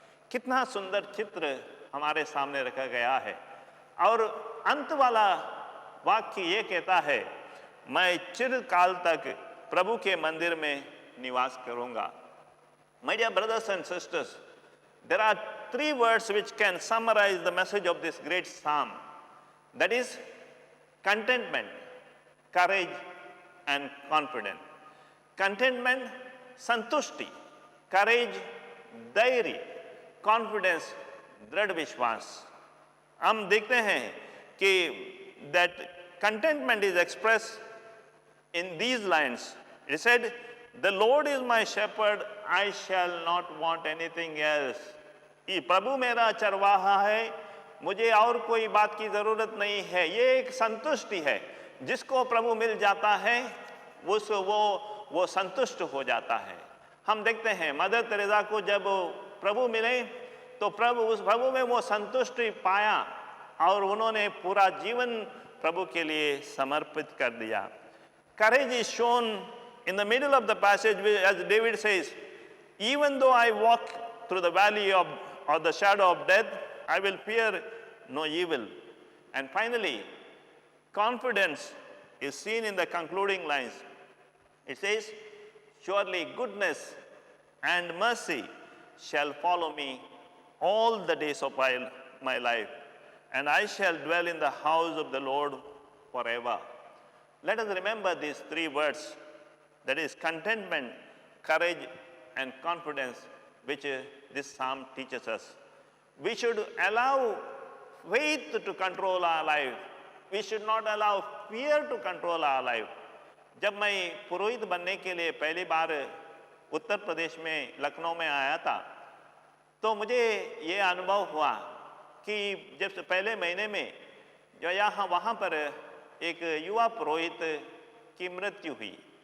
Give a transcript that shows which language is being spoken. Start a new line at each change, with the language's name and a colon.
Hindi: कितना सुंदर चित्र हमारे सामने रखा गया है। और अंत वाला वाक्य ये कहता है, मैं चिरकाल तक प्रभु के मंदिर में निवास करूंगा।
English: My dear brothers and sisters, there are 3 words which can summarize the message of this great psalm. That is contentment, courage and confidence.
Hindi: Contentment, संतुष्टि, courage, धैर्य, confidence, दृढ़ विश्वास। हम देखते हैं कि that
English: contentment is expressed in these lines. It said, "The Lord is my shepherd, I shall not want anything else."
Hindi: ये प्रभु मेरा चरवाहा है, मुझे और कोई बात की जरूरत नहीं है। ये एक संतुष्टि है, जिसको प्रभु मिल जाता है वो संतुष्ट हो जाता है। हम देखते हैं मदर तेरेसा को जब प्रभु मिले तो उस प्रभु में वो संतुष्टि पाया और उन्होंने पूरा जीवन प्रभु के लिए समर्पित कर दिया।
English: Courage is shown in the middle of the passage, as David says, "Even though I walk through the valley of the shadow of death, I will fear no evil." And finally, confidence is seen in the concluding lines. It says, "Surely goodness and mercy shall follow me all the days of my life, and I shall dwell in the house of the Lord forever." Let us remember these three words, that is contentment, courage, and confidence, which this psalm teaches us. We should allow faith to control our life. We should not allow fear to control our life.
Hindi: जब मैं पुरोहित बनने के लिए पहली बार उत्तर प्रदेश में लखनऊ में आया था, तो मुझे ये अनुभव हुआ कि जब से पहले महीने में जो वहाँ पर एक युवा पुरोहित की मृत्यु हुई।